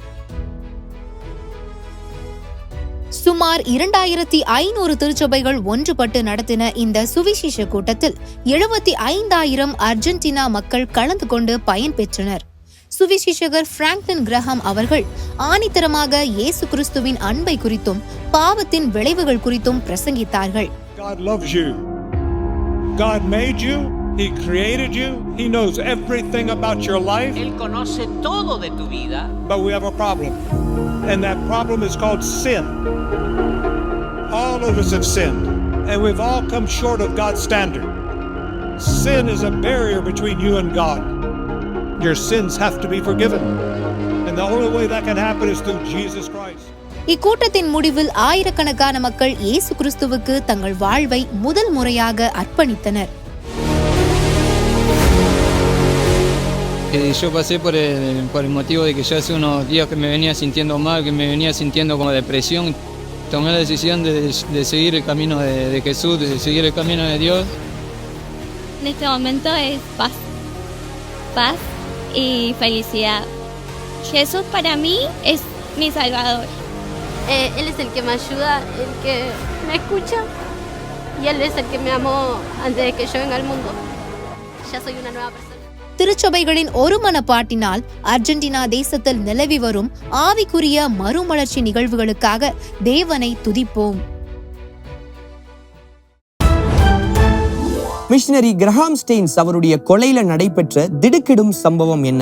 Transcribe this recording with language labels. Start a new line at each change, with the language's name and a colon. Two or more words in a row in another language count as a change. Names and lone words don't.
Tamil: சுமார் 2500 திருச்சபைகள் ஒன்றுபட்டு நடத்தின இந்த சுவிசேஷ கூட்டத்தில் 75,000 அர்ஜென்டினா மக்கள் கலந்து கொண்டு பயன் பெற்றனர். சுவிசேஷகர் பிராங்க்லின் கிரஹாம் அவர்கள் ஆணித்தரமாக இயேசு கிறிஸ்துவின் அன்பை குறித்தும் பாவத்தின் விளைவுகள் குறித்தும் பிரசங்கித்தார்கள்.
English: God loves you. God made you. He created you. He knows everything about your life.
Spanish: Él conoce todo de tu vida.
English: But we have a problem. And that problem is called sin. All of us have sinned. And we've all come short of God's standard. Sin is a barrier between you and God. Your sins have to be forgiven. And the only way that can happen is through Jesus Christ.
Tamil: இக்கூட்டத்தின் முடிவில் ஆயிரக்கணக்கான மக்கள் இயேசு கிறிஸ்துவுக்கு தங்கள் வாழ்வை முதல் முறையாக அர்ப்பணித்தனர்.
Spanish: Yo pasé por el motivo de que ya hace unos días que me venía sintiendo mal, que me venía sintiendo como depresión. Tomé la decisión de seguir el camino de Jesús, de seguir el camino de Dios. En este momento es paz y felicidad. Jesús para mí es mi Salvador. Él es el que me ayuda, el que me escucha y Él es el que me amó antes de que yo venga al mundo. Ya soy una nueva persona.
Tamil: திருச்சபைகளின் ஒருமனப்பாட்டினால் அர்ஜென்டினா தேசத்தில் நிலவி வரும் ஆவிக்குரிய மறுமலர்ச்சி நிகழ்வுகளுக்காக தேவனை துதிப்போம். மிஷனரி கிரஹாம் ஸ்டெயின்ஸ் அவருடைய கொலையில நடைபெற்ற திடுக்கிடும் சம்பவம் என்ன?